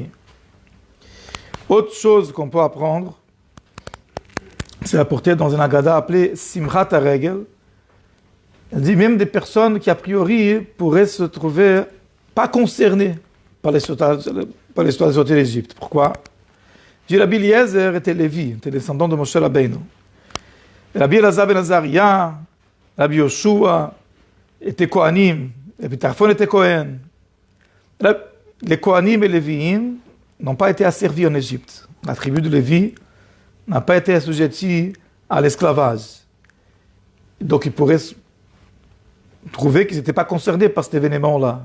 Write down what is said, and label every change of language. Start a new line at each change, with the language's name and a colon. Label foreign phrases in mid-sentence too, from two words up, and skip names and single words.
French: Autre chose qu'on peut apprendre, c'est apporté dans une Haggadah appelée Simchat HaRegel. Elle dit même des personnes qui a priori pourraient se trouver pas concernées par l'histoire de sortie d'Égypte. Pourquoi? Rabbi Eliezer était Lévi, était descendant de Moshe Rabbeinu. Rabbi Elazar ben Azaria, Rabbi Yoshua était Kohanim, Rabbi Tarfon était Kohen. Les Kohanim et les Lévi'im n'ont pas été asservis en Égypte. La tribu de Lévi n'a pas été assujettie à l'esclavage. Donc ils pourraient trouver qu'ils n'étaient pas concernés par cet événement-là.